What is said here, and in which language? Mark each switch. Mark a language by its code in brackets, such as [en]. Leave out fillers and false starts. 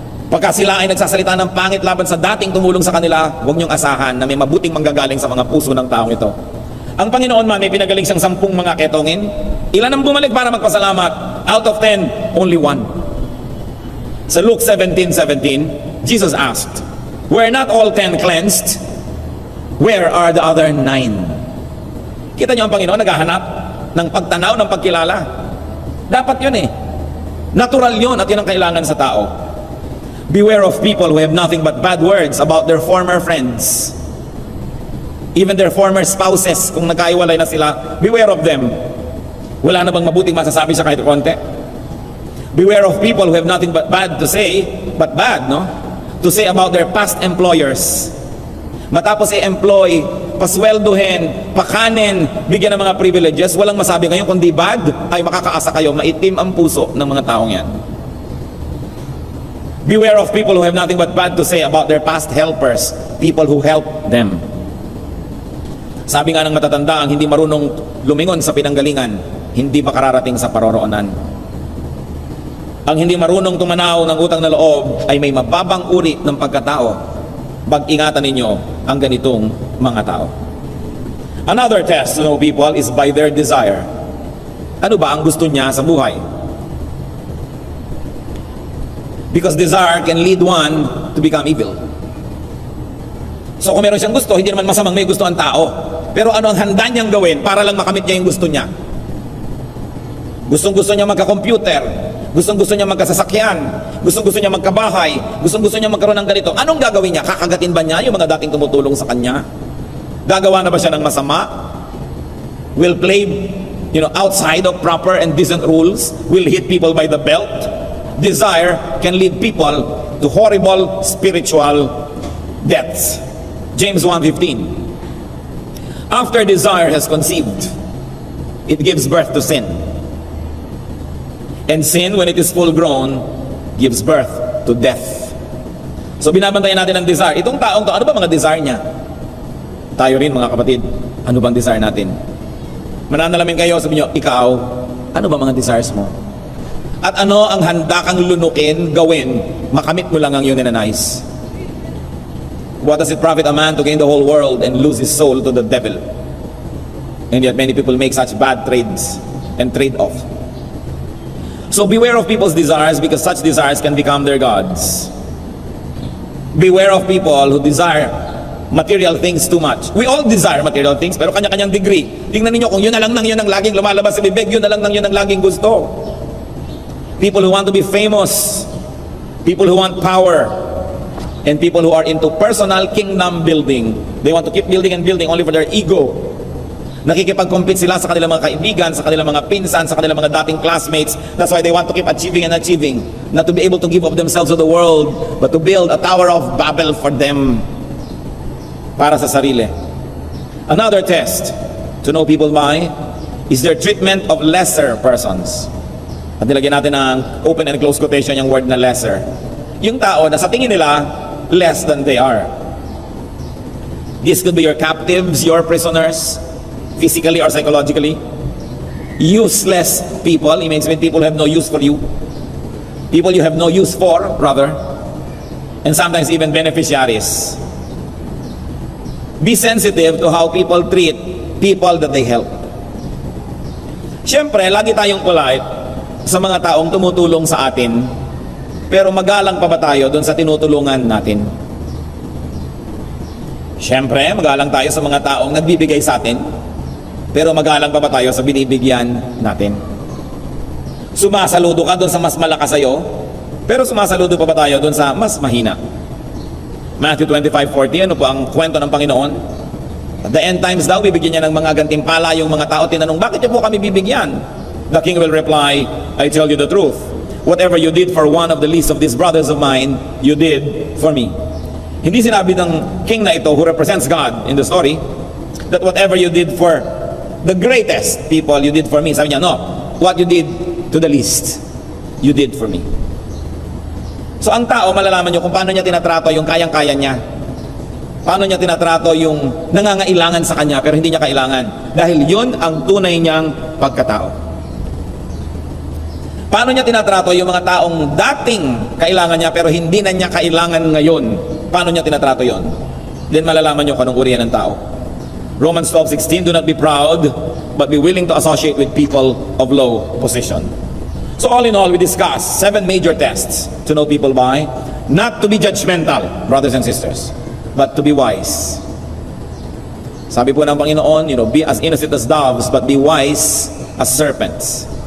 [tl] Pagka sila ay nagsasalita ng pangit laban sa dating tumulong sa kanila, huwag niyong asahan na may mabuting manggagaling sa mga puso ng taong ito. Ang Panginoon man, may pinagaling siyang 10 mga ketongin. Ilan ang bumalik para magpasalamat? [en] Out of 10, only 1. Sa Luke 17:17, Jesus asked, "Were not all 10 cleansed? Where are the other 9? [tl] Kita niyo ang Panginoon, naghahanap ng pagtanaw, ng pagkilala. Dapat yun eh. Natural yun at yun ang kailangan sa tao. [en] Beware of people who have nothing but bad words about their former friends. Even their former spouses, [tl] kung nagkaiwalay na sila, [en] beware of them. [tl] Wala na bang mabuting masasabi siya kahit konti? [en] Beware of people who have nothing but bad to say, but bad, no? To say about their past employers. [tl] Matapos i-employ, pasweldohin, pakanin, bigyan ng mga privileges, walang masabi ngayon kundi bad, ay makakaasa kayo, maitim ang puso ng mga taong yan. [en] Beware of people who have nothing but bad to say about their past helpers, people who help them. [tl] Sabi nga ng matatanda, ang hindi marunong lumingon sa pinanggalingan, hindi makararating sa paroroonan. Ang hindi marunong tumanaw ng utang na loob ay may mababang uri ng pagkatao. Pag-ingatan ninyo ang ganitong mga tao. [en] Another test to know people is by their desire. [tl] Ano ba ang gusto niya sa buhay? [en] Because desire can lead one to become evil. [tl] So kung meron siyang gusto, hindi naman masamang may gusto ang tao. Pero ano ang handa niyang gawin para lang makamit niya yung gusto niya? Gustong-gusto niya magka-computer, gustong-gusto niya magkasasakyan, gustong-gusto niya magkabahay, gustong-gusto niya magkaroon ng ganito. Anong gagawin niya? Kakagatin ba niya yung mga dating tumutulong sa kanya? Gagawa na ba siya ng masama? [en] Will play outside of proper and decent rules, will hit people by the belt. Desire can lead people to horrible spiritual deaths. James 1:15. After desire has conceived, it gives birth to sin. And sin, when it is full grown, gives birth to death. [tl] So binabantayan natin ang desire. Itong taong to, ano ba mga desire niya? Tayo rin mga kapatid, ano bang desire natin? Mananalamin kayo, sabi nyo, ikaw, ano ba mga desires mo? At ano ang handa kang lunukin, gawin, makamit mo lang ang iyong ninanais? [en] What does it profit a man to gain the whole world and lose his soul to the devil? And yet many people make such bad trades and trade off. So beware of people's desires, because such desires can become their gods. Beware of people who desire material things too much. We all desire material things, [tl] pero kanya-kanyang [en] degree. [tl] Tingnan niyo kung yun na lang yun ang laging lumalabas sa bibig, yun na lang yun ang laging gusto. [en] People who want to be famous, people who want power, and people who are into personal kingdom building. They want to keep building and building only for their ego. [tl] Nakikipag-compete sila sa kanilang mga kaibigan, sa kanilang mga pinsan, sa kanilang mga dating classmates. [en] That's why they want to keep achieving and achieving. Not to be able to give up themselves to the world, but to build a Tower of Babel for them. [tl] Para sa sarili. [en] Another test to know people by is their treatment of lesser persons. [tl] At nilagyan natin ng [en] open and close quotation [tl] yung word na lesser. Yung tao na sa tingin nila, [en] less than they are. This could be your captives, your prisoners, physically or psychologically. Useless people, it means when people have no use for you. People you have no use for, rather. And sometimes even beneficiaries. Be sensitive to how people treat people that they help. [tl] Siyempre, lagi tayong polite sa mga taong tumutulong sa atin, pero magalang pa ba tayo doon sa tinutulungan natin? Siyempre, magalang tayo sa mga taong nagbibigay sa atin, pero magalang pa ba tayo sa binibigyan natin? Sumasaludo ka doon sa mas malakas sa'yo, pero sumasaludo pa ba tayo doon sa mas mahina? Matthew 25:40, ano po ang kwento ng Panginoon? [en] At the end times [tl] daw, bibigyan niya ng mga gantimpala yung mga tao. Tinanong, bakit niyo po kami bibigyan? [en] The king will reply, I tell you the truth. Whatever you did for one of the least of these brothers of mine, you did for me. [tl] Hindi sinabi ng king na ito, [en] who represents God in the story, that whatever you did for the greatest people, you did for me. [tl] Sabi niya, [en] no. What you did to the least, you did for me. [tl] So ang tao, malalaman niyo kung paano niya tinatrato yung kayang-kaya niya. Paano niya tinatrato yung nangangailangan sa kanya pero hindi niya kailangan. Dahil yun ang tunay niyang pagkatao. Paano niya tinatrato yung mga taong dating kailangan niya pero hindi na niya kailangan ngayon? Paano niya tinatrato yon? Then malalaman niyo kung anong uri ng tao. [en] Romans 12:16, do not be proud, but be willing to associate with people of low position. So all in all, we discussed 7 major tests to know people by. Not to be judgmental, brothers and sisters, but to be wise. [tl] Sabi po ng Panginoon, [en] be as innocent as doves, but be wise as serpents.